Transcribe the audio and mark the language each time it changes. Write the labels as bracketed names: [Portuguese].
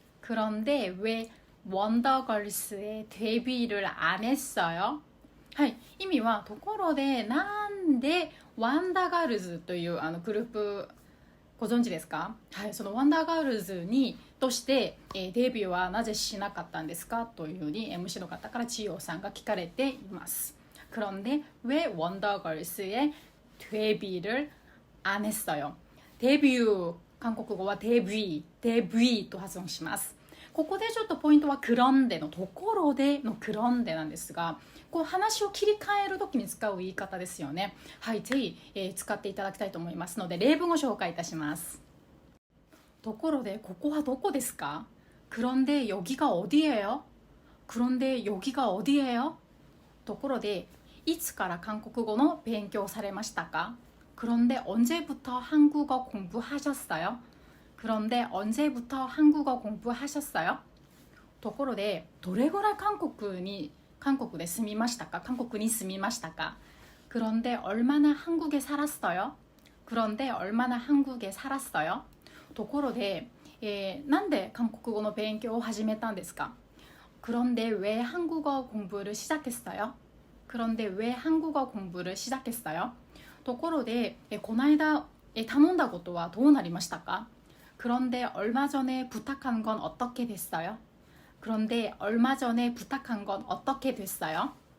[Korean] 그런데 왜 원더걸스의 데뷔를 안 했어요? [Japanese] はい、意味はところでなんでワンダーガールズというグループご存知ですか？はい、そのワンダーガールズにとして、デビューはなぜしなかったんですかというふうに MC の方から千代さんが聞かれています。 [Korean] 그런데 왜 원더걸스의 데뷔를 안 했어요? 데뷔 [Japanese] 韓国語はデビューと発音します。ここでちょっとポイントはクロンデのところでのクロンデなんですが、こう話を切り替える時に使う言い方ですよね。はい、ぜひ、使っていただきたいと思いますので、例文を紹介いたします。ところでここはどこですか? [Korean] 그런데 여기가 어디예요? 그런데 여기가 어디예요? [Japanese] ところでいつから韓国語の勉強されましたか? [Korean] 그런데 언제부터 한국어 공부하셨어요? 그런데 언제부터 한국어 공부하셨어요? [Japanese] ところでどれぐらい韓国で住みましたか? 한국에住みましたか? [Korean] 그런데 얼마나 한국에 살았어요? 그런데 얼마나 한국에 살았어요? [Japanese] ところで、なんで韓国語の勉強を始めたんですか? [Korean] 그런데 왜 한국어 공부를 시작했어요? 그런데 왜 한국어 공부를 시작했어요? [Japanese] ところで、この間、頼んだことはどうなりましたか? [Korean] 그런데 얼마 전에 부탁한 건 어떻게 됐어요? 그런데 얼마 전에 부탁한 건 어떻게 됐어요?